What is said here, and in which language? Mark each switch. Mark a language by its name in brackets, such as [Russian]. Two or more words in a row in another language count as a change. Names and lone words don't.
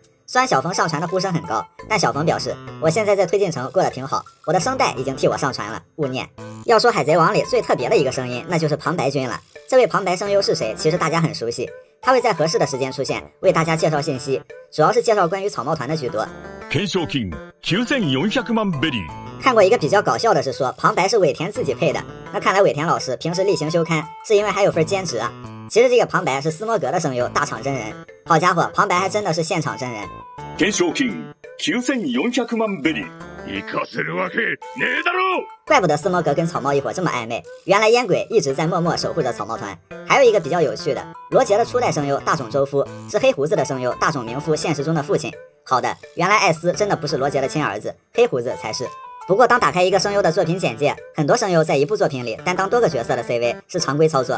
[Chinese] 虽然小冯上传的呼声很高，但小冯表示我现在在推进城过得挺好，我的声带已经替我上传了，勿念。要说海贼王里最特别的一个声音，那就是旁白君了。这位旁白声优是谁？其实大家很熟悉，他会在合适的时间出现，为大家介绍信息，主要是介绍关于草帽团的居多。 [Japanese] 懸賞金9400万ベリー。 [Chinese] 看过一个比较搞笑的是说旁白是尾田自己配的，那看来尾田老师平时例行休刊是因为还有份兼职啊。其實這個旁白是斯摩格的聲優大場真人，好家伙，旁白還真的是現場真人。 [Japanese] 懸賞金9400萬ベリー。行かせるわけねえだろ。 [Chinese] 怪不得斯摩格跟草帽一伙這麼曖昧，原來煙鬼一直在默默守護着草帽團。還有一個比較有趣的，羅傑的初代聲優大冢周夫是黑胡子的聲優大冢明夫現實中的父親。好的，原來艾斯真的不是羅傑的親兒子，黑胡子才是。不過當打開一個聲優的作品簡介，很多聲優在一部作品裡擔當多個角色的 CV 是常規操作。